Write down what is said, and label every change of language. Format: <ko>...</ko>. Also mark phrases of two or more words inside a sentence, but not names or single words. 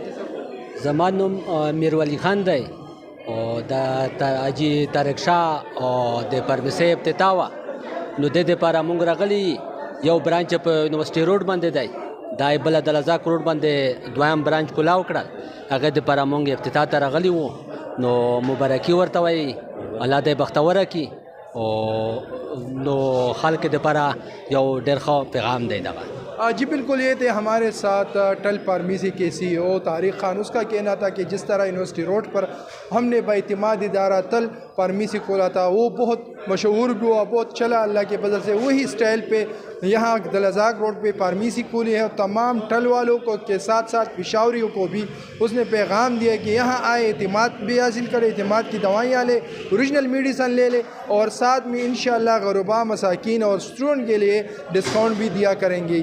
<ps>زما نوم میرولی خان دی او د حاجي طارق شاه او د پرمیسۍ افتتاح وه نو دې دپاره مونږ راغلي یو برانچ په یونیورسټي روډ باندې دی دا یې بله د لزاک روډ باندې دویم برانچ کولاو کړل هغې دپاره مونږ افتتاح ته راغلي وو نو مبارکي ورته وایي الله دې بختوره کړي او نو خلق دپاره یو ډېر ښه پیغام دی دغه</ps> <ur>جی بالکل یہ تھے ہمارے ساتھ ٹل فارمیسی کے سی او طارق خان. اس کا کہنا تھا کہ جس طرح یونیورسٹی روڈ پر ہم نے باعتماد ادارہ تل فارمیسی کھولا تھا وہ بہت مشہور بھی ہوا بہت چلا اللہ کے فضل سے. وہی اسٹائل پہ یہاں دلزاک روڈ پہ فارمیسی کھولی ہے اور تمام ٹل والوں کو کے ساتھ ساتھ پشاوریوں کو بھی اس نے پیغام دیا کہ یہاں آئے اعتماد بھی حاصل کرے اعتماد کی دوائیاں لے</ur> <en>original medicine</en> <ur>لے لے اور ساتھ میں انشاءاللہ غربا مساکین اور اسٹوڈنٹ کے لیے ڈسکاؤنٹ بھی دیا کریں گے.</ur>